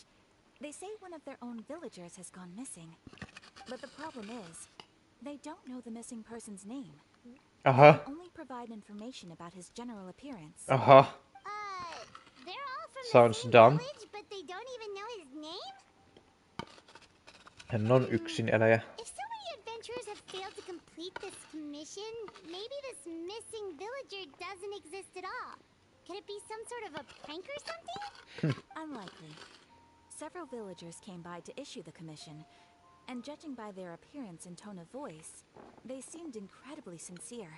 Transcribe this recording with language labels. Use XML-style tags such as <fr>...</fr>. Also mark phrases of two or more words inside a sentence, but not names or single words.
<en>They say one of their own villagers has gone missing. But the problem is, they don't know the missing person's name. Aha. They only provide information about his general appearance. Aha. They're all from Sounds the same dumb. village, but they don't even know his name?</en> <fi>Hän on yksin eläjä.</fi> <en>If so many adventurers have failed to complete this commission, maybe this missing villager doesn't exist at all. Could it be some sort of a prank or something? Unlikely. Several villagers came by to issue the commission, and judging by their appearance and tone of voice, they seemed incredibly sincere.</en>